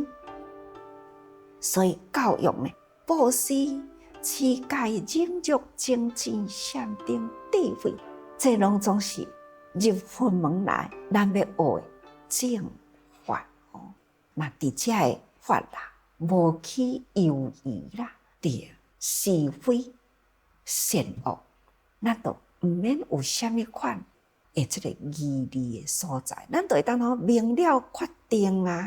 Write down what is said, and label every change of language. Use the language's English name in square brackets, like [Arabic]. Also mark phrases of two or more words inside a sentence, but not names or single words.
[Min Nan Chinese] 所以教育呢，布施、持戒、忍辱、精进、禅定、智慧，这拢总是入佛门来咱要学的正法哦。那伫遮的法啦，无去犹豫啦，对是非善恶，咱都毋免有啥物款的即个疑虑的所在，咱都会当好明了决定啊。